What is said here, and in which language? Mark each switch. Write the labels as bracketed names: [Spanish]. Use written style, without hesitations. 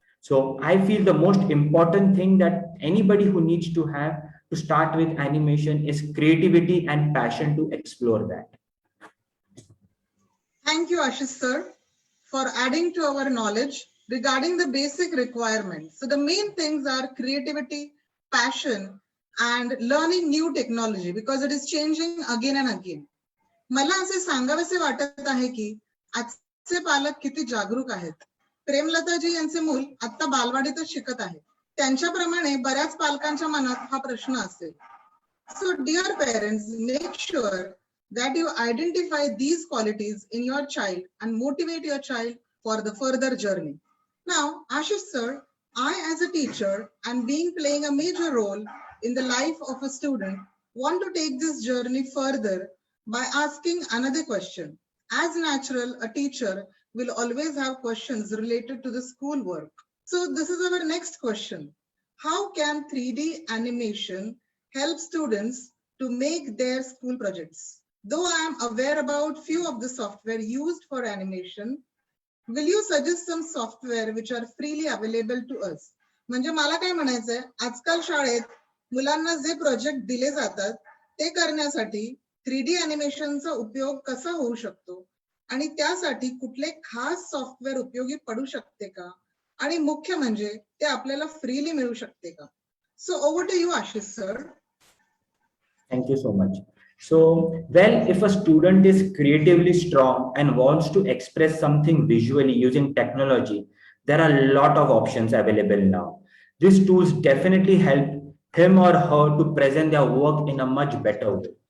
[English] So I feel the most important thing that anybody who needs to have to start with animation is creativity and passion to explore that. Thank you, Ashish sir. for adding to our knowledge regarding the basic requirements. So the main things are creativity, passion, and learning new technology because it is changing again and again. [Marathi] मला असे सांगावेसे वाटत आहे की आजचे पालक किती जागरूक आहेत. प्रेमलताजी यांचे मूल आता बालवाडीतच शिकत आहे. त्यांच्याप्रमाणे बऱ्याच पालकांच्या मनात हा प्रश्न असेल. [English] So dear parents, make sure that you identify these qualities in your child and motivate your child for the further journey. Now, Ashish sir, I as a teacher and playing a major role in the life of a student want to take this journey further by asking another question. As natural, a teacher will always have questions related to the school work. So this is our next question. How can 3D animation help students to make their school projects? Though I am aware about few of the software used for animation, will you suggest some software which are freely available to us? [Marathi] म्हणजे मला काय म्हणायचंय, आजकाल शाळेत मुलांना जे project दिले जातात ते करण्यासाठी 3D animationचा उपयोग कसा होऊ शकतो आणि त्यासाठी कुठले खास सॉफ्टवेअर उपयोगी पडू शकते का आणि मुख्य म्हणजे ते आपल्याला फ्रीली मिळू शकते का? [English] So over to you, Ashish sir. Thank you so much. So, well, if a student is creatively strong and wants to express something visually using technology, there are a lot of options available now. These tools definitely help him or her to present their work in a much better way.